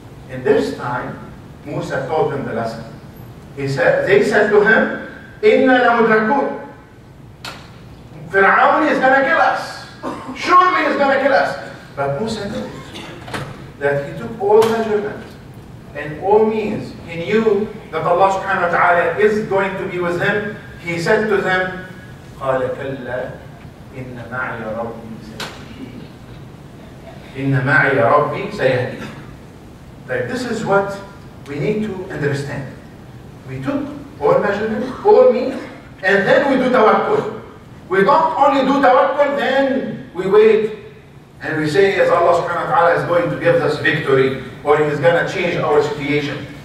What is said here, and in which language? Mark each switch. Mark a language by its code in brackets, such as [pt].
[en] And this time, Musa told them the lesson. They said to him, [ar] Inna lamudrakun. [en] Fir'aun is going to kill us. Surely he's going to kill us. But Musa knew that he took all measurements and all means. He knew that Allah subhanahu wa ta'ala is going to be with him. [ar] He said to them, قَالَ كَلَّا إِنَّ مَعِيَ رَبِّي سَيَهْدِينِ إِنَّ مَعِيَ رَبِّي سَيَهْدِينِ. [en] This is what we need to understand. We took all measurements, all means, and then we do tawakkul. We don't only do tawakkul, then we wait and we say, as Allah subhanahu wa ta'ala is going to give us victory, or He's going to change our situation.